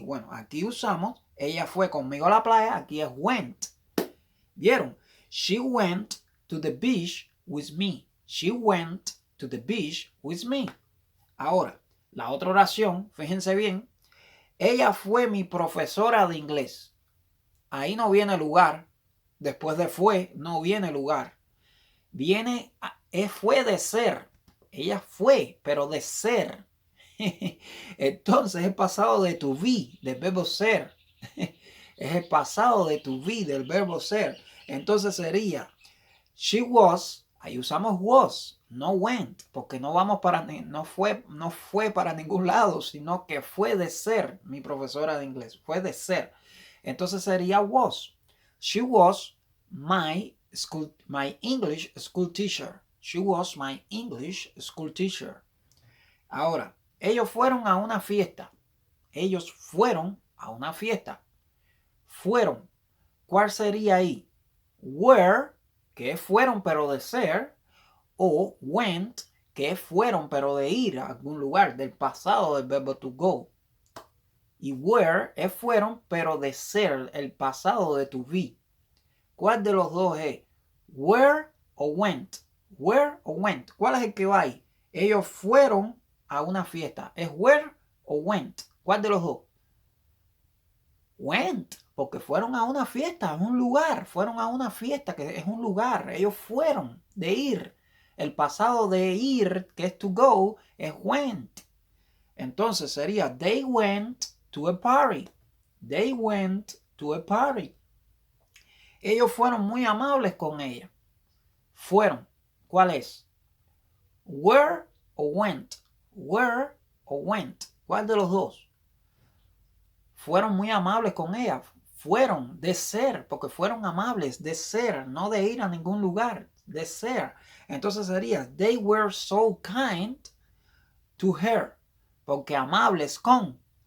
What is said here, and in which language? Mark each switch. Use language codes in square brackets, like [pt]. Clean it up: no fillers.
[es] Bueno, aquí usamos, ella fue conmigo a la playa. Aquí es went. ¿Vieron? [en] She went to the beach with me. She went to the beach with me. [es] Ahora, la otra oración, fíjense bien. Ella fue mi profesora de inglés. Ahí no viene lugar. Después de fue, no viene lugar. Viene, fue de ser. Ella fue, pero de ser. Entonces es pasado de to be, del verbo ser. Es el pasado de to be, del verbo ser. Entonces sería, [en] she was, [es] ahí usamos was, no went, porque no vamos para, no fue para ningún lado, sino que fue de ser mi profesora de inglés, fue de ser. Entonces sería was. [en] She was my English school teacher. She was my English school teacher. [es] Ahora, ellos fueron a una fiesta. Ellos fueron a una fiesta. Fueron. ¿Cuál sería ahí? Were, que fueron pero de ser, o went, que fueron pero de ir a algún lugar, del pasado del verbo to go. Y were es fueron pero de ser, el pasado de to be. ¿Cuál de los dos es? Were o went. Were o went. ¿Cuál es el que va ahí? Ellos fueron a una fiesta. ¿Es were o went? ¿Cuál de los dos? Went, porque fueron a una fiesta, a un lugar. Fueron a una fiesta, que es un lugar. Ellos fueron de ir. El pasado de ir, que es to go, es went. Entonces sería, [en] they went to a party. They went to a party. [es] Ellos fueron muy amables con ella. Fueron. ¿Cuál es? Were o went. Were o went. ¿Cuál de los dos? Fueron muy amables con ella. Fueron de ser, porque fueron amables de ser, no de ir a ningún lugar, de ser. Entonces sería, [en] they were so kind to her, [es] porque amables con.